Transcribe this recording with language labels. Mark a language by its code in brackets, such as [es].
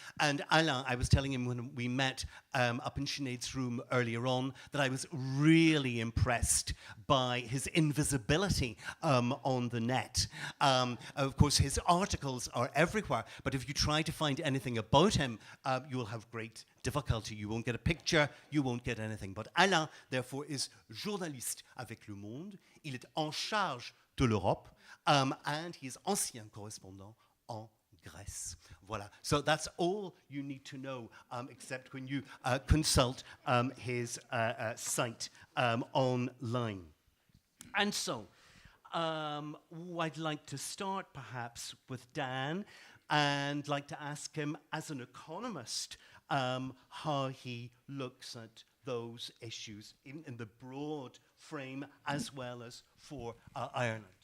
[en] And Alain, I was telling him when we met up in Sinead's room earlier on that I was really impressed by his invisibility on the net. Of course, his articles are everywhere, but if you try to find anything about him, you will have great difficulty. You won't get a picture, you won't get anything. But Alain, therefore, is [fr] journaliste avec [en] Le Monde. [fr] Il est en charge de l'Europe, [en] and he is [fr] ancien correspondant en Grèce. Voilà. [en] So that's all you need to know, except when you consult his site online. And so, I'd like to start perhaps with Dan, and like to ask him, as an economist, how he looks at those issues in the broad frame as well as for Ireland.